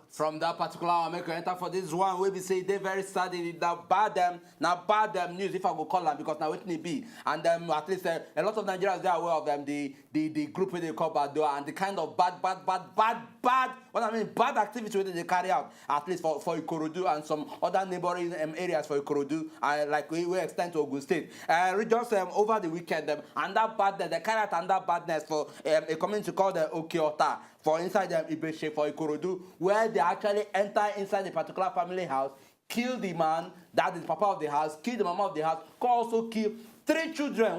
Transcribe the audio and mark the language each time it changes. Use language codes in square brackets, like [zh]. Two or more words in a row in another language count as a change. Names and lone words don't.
[pcm] From that particular one, make we enter for this one wey be say they very sad na bad news if I go call am because na wetin e be and at least a lot of Nigerians dey aware of them the group wey they call Bado and the kind of bad what I mean bad activity wey they carry out at least for Ikorodu and some other neighboring areas for Ikorodu like we extend to Ogun State just over the weekend and that badness they carry out and that badness for a community called Okeota for inside Ibeshe for Ikorodu where they actually enter inside a particular family house, kill the man, that is papa of the house, kill the mama of the house, also kill 3 children.